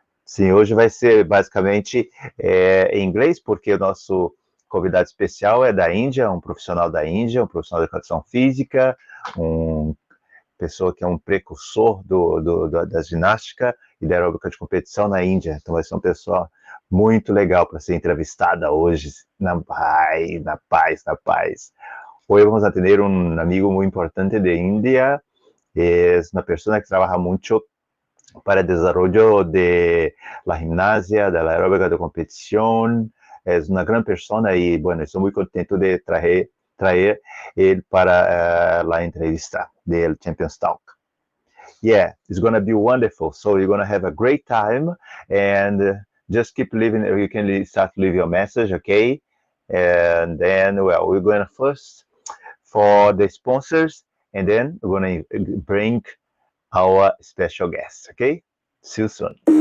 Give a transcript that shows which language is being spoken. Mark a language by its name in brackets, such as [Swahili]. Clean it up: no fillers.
[Portuguese] Sim, hoje vai ser basicamente em inglês, porque o nosso convidado especial é da Índia, um profissional da Índia, um profissional de educação física, pessoa que é um precursor da ginástica e da aeróbica de competição na Índia. Então vai ser uma pessoa muito legal para ser entrevistada hoje, na paz. [Spanish] Hoy vamos a tener un amigo muy importante de India, es una persona que trabaja mucho para el desarrollo de la gimnasia, de la aeróbica de competición. Es una gran persona y bueno, estoy muy contento de traer él para la entrevista del Championstalk. [English] Yeah, it's going to be wonderful. So you're going to have a great time and just keep living. You can start to leave your message, okay? And then, well, we're going to first for the sponsors and then we're going to bring our special guest, okay? See you soon.